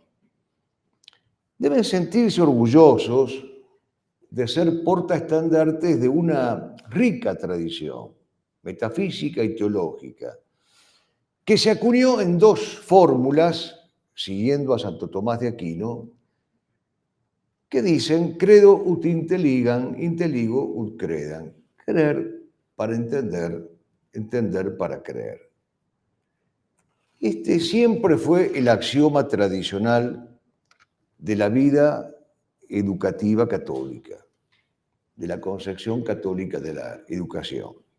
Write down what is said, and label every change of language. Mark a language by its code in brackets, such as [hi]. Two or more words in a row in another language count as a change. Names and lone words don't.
[es] Deben sentirse orgullosos de ser portaestandartes de una rica tradición metafísica y teológica, que se acuñó en dos fórmulas, siguiendo a Santo Tomás de Aquino, que dicen [la] credo ut intelligam, inteligo ut credam. [es] Creer para entender, entender para creer. Este siempre fue el axioma tradicional de la vida educativa católica, de la concepción católica de la educación.